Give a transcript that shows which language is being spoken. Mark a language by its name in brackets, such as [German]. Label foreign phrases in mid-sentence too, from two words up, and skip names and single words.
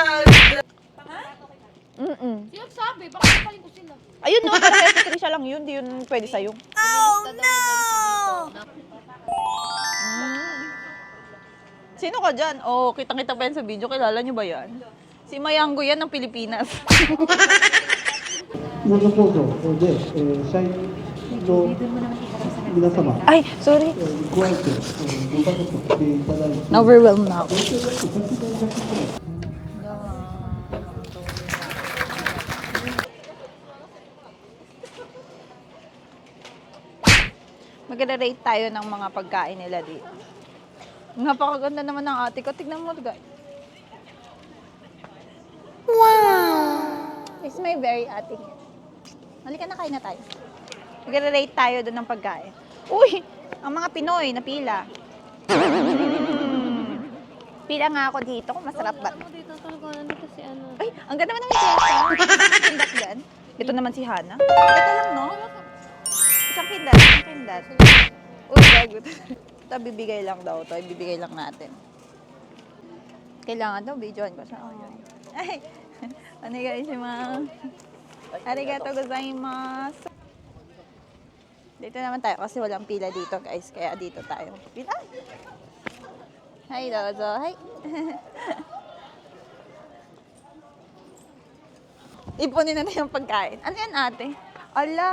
[Filipino] Sabi, bakit paling ko sila? Ayun no, para kay Ate Teresa lang yun, di yun pwede sa'yo. Sino ka dyan? Oh, kitang-kita pa yan sa video. Kilala nyo ba yan? Si Mayango yan ng Pilipinas. [Japanese] 日本の工場で、社員の皆様、 [English] Ay, sorry. [Japanese] 加えて、ご家族来ていただいて、 [Filipino] Overwhelmed na ako. Magre-rate tayo ng mga pagkain nila dito. Napakaganda naman ng ate ko. Tignan mo, guys. [English] Wow! It's my very ate. [Filipino] Halika na, kain na tayo. Magre-rate tayo doon ng pagkain. Uy! Ang mga Pinoy na pila. Pila nga ako dito kung masarap ba. Ano dito talaga nandito si ano? Ay, ang ganda naman ng Jessa. Pindat dyan. Ito naman si Hana. Ito lang, no? Isang pindat. Uy, gago. Ito, bibigay lang daw to. Ibibigay lang natin. Kailangan daw, videoan ko siya. Ay, [Japanese] onegaishimasu. ありがとうございます. [Filipino] Dito naman tayo kasi walang pila dito, guys. Kaya dito tayo. Pila. Hi, dozo. Hi. Ipunin na yung pagkain. Ano yan, ate? Ala!